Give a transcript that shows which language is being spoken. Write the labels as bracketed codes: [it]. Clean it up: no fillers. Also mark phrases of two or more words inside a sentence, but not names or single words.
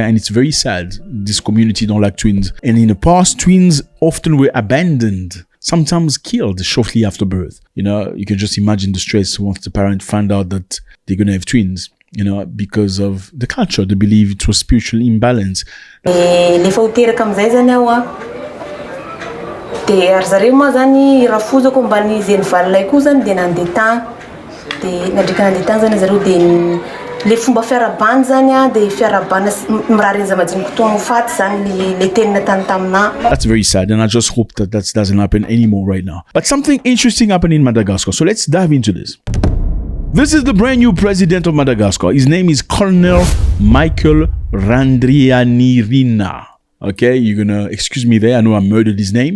[en] And it's very sad. This community don't like twins. And in the past, twins often were abandoned, sometimes killed shortly after birth. You know, you can just imagine the stress once the parent found out that they're going to have twins, you know, because of the culture. They believe it was spiritual imbalance. [mg] De ary zareo moa zany rafozako mbany zeny valilay koa zany de nandeha tagny de nandrika nandeha tagny zany zareo de le fomba fiarabany zany a de fiarabana mirary zamadinika toa mofaty zany le tenina tany tamina. [en] That's very sad, and I just hope that that doesn't happen anymore right now. But something interesting happened in Madagascar, so let's dive into this. This is the brand new president of Madagascar. His name is Colonel Michael Randrianirina. Okay, you're gonna excuse me there, I know I murdered his name.